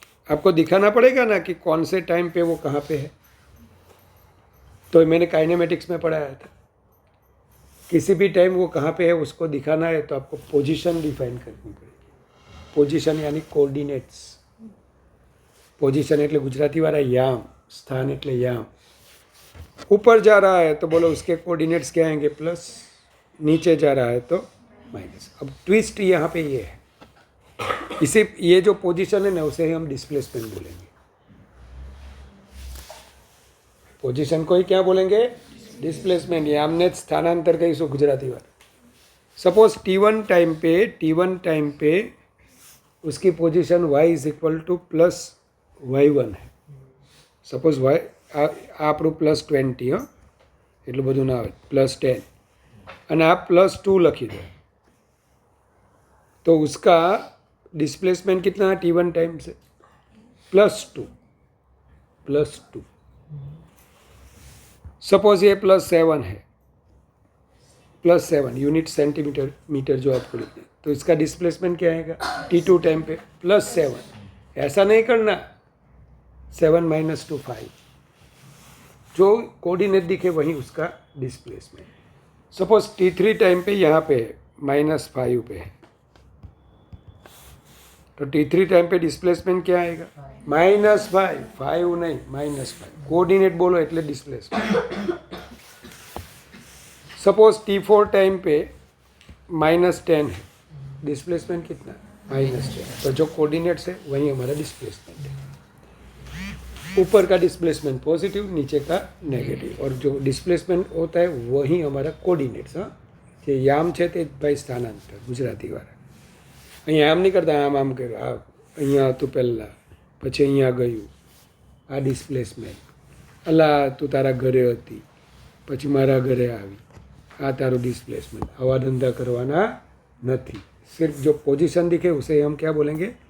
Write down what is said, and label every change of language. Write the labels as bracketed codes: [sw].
[hi] आपको दिखाना पड़ेगा ना कि कौन से टाइम पे वो कहाँ पे है. तो मैंने काइनेमेटिक्स में पढ़ाया था, किसी भी टाइम वो कहाँ पे है उसको दिखाना है तो आपको पोजीशन डिफाइन करनी पड़ेगी. पोजीशन यानी कोऑर्डिनेट्स. [gu] पोजीशन એટલે ગુજરાતીવાળા યામ, स्थान એટલે याम. [hi] ऊपर जा रहा है तो बोलो उसके कोऑर्डिनेट्स क्या आएंगे? प्लस. नीचे जा रहा है तो माइनस. अब ट्विस्ट यहाँ पे ये है, इसे ये जो पोजीशन है ना उसे हम डिस्प्लेसमेंट बोलेंगे. पोजीशन को ही क्या बोलेंगे? डिस्प्लेसमेंट. [gu] यामने स्थानांतर कहीશું ગુજરાતીવાળા. [hi] सपोज T1 टाइम पे उसकी position y is equal to +y1 है. [gu] सपोज y આ આપણું +20, હા, એટલું બધું ના આવે, +10 અને આ +2 લખી દો, [hi] तो उसका डिस्प्लेसमेंट कितना है T1 टाइम से? +2. सपोज ये +7 है, +7 यूनिट सेंटीमीटर मीटर जो आपको लिखते हैं, तो इसका डिस्प्लेसमेंट क्या आएगा T2 टाइम पे? +7. ऐसा नहीं करना 7 - 2 5, जो कोऑर्डिनेट दिखे वही उसका डिस्प्लेसमेंट. सपोज T3 टाइम पे यहाँ पे -5 पे है, तो T3 टाइम पे डिस्प्लेसमेंट क्या आएगा? -5. 5 नहीं, -5. कोऑर्डिनेट बोलो એટલે डिस्प्लेसमेंट. सपोज T4 टाइम पे -10 है, डिस्प्लेसमेंट कितना? -10. तो जो कोऑर्डिनेट्स है वही हमारा डिस्प्लेसमेंट है. ऊपर का डिस्प्लेसमेंट पॉजिटिव, नीचे का नेगेटिव, और जो डिस्प्लेसमेंट होता है वही हमारा कोऑर्डिनेट्स. [gu] हाँ, જે યામ છે તે ભાઈ સ્થાનાંતર ગુજરાતીવાળા. અહીંયા આમ નહીં કરતા, આમ કર્યું, આ અહીંયા હતું પહેલાં, પછી અહીંયા ગયું, આ ડિસ્પ્લેસમેન્ટ. અલા તું તારા ઘરે હતી, પછી મારા ઘરે આવી, આ તારું ડિસ્પ્લેસમેન્ટ. આવા ધંધા કરવાના નથી. [hi] सिर्फ जो पोजीशन दिखे उसे हम क्या बोलेंगे?